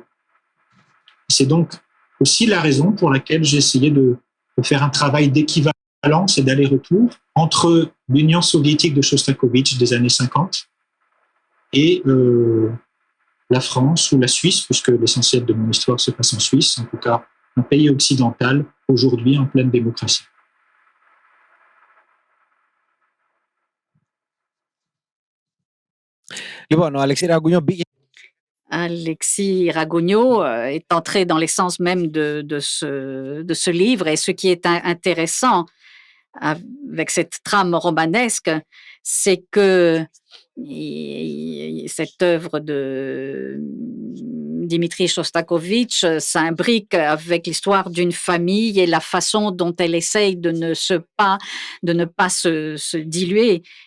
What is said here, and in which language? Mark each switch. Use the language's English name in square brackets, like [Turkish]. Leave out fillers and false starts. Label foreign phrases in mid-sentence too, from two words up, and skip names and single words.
[French] C'est donc aussi la raison pour laquelle j'ai essayé de faire un travail d'équivalence et d'aller-retour entre l'Union soviétique de Shostakovich des années 50 et la France ou la Suisse, puisque l'essentiel de mon histoire se passe en Suisse, en tout cas un pays occidental aujourd'hui en pleine démocratie. [Greek] Λοιπόν, ο Αλεξή Ραγκουνιό μπήκε [French] Alexis Ragonio est entré dans l'essence même de ce livre. Et ce qui est intéressant avec cette trame romanesque, c'est que cette œuvre de Dimitri Shostakovich s'imbrique avec l'histoire d'une famille et la façon dont elle essaye de ne pas se diluer.